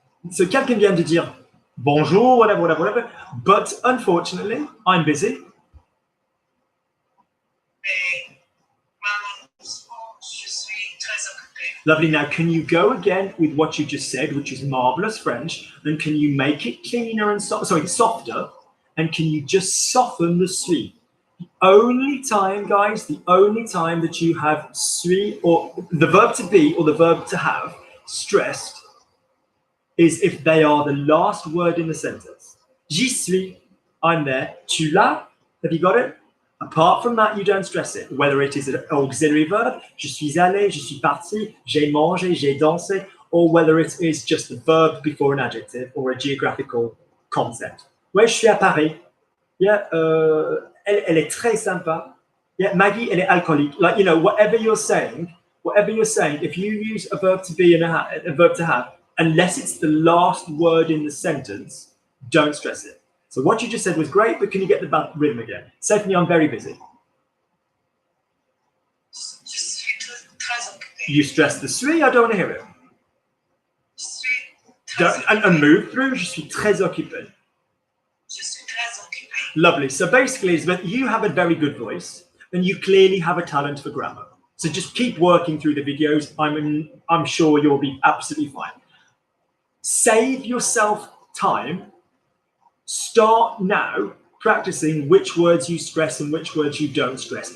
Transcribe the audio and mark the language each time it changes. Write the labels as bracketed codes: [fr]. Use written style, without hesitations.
[fr] So quelqu'un vient de dire bonjour, whatever. [en] But unfortunately, I'm busy. [fr] Mais malheureusement, je suis très occupée. [en] Lovely. Now, can you go again with what you just said, which is marvelous French, and can you make it cleaner and softer? And can you just soften the suis? The only time, guys, the only time that you have suis or the verb to be or the verb to have stressed is if they are the last word in the sentence. [fr] J'y suis, [en] I'm there. [fr] Tu l'as, [en] have you got it? Apart from that, you don't stress it. Whether it is an auxiliary verb, [fr] je suis allé, je suis parti, j'ai mangé, j'ai dansé, [en] or whether it is just a verb before an adjective or a geographical concept. [fr] Ouais, je suis à Paris. Yeah, elle est très sympa. Yeah, Maggie, elle est alcoolique. [en] Like, you know, whatever you're saying, if you use a verb to be and a verb to have, unless it's the last word in the sentence, don't stress it. So what you just said was great, but can you get the rhythm again? Say to me, I'm very busy. [fr] Je suis très occupée. [en] You stress the suis, I don't want to hear it. [fr] Je suis très occupée. And move through, je suis très occupé. Je suis très occupée. [en] Lovely. So basically, Elizabeth, you have a very good voice and you clearly have a talent for grammar. So just keep working through the videos. I'm sure you'll be absolutely fine. Save yourself time. Start now practicing which words you stress and which words you don't stress.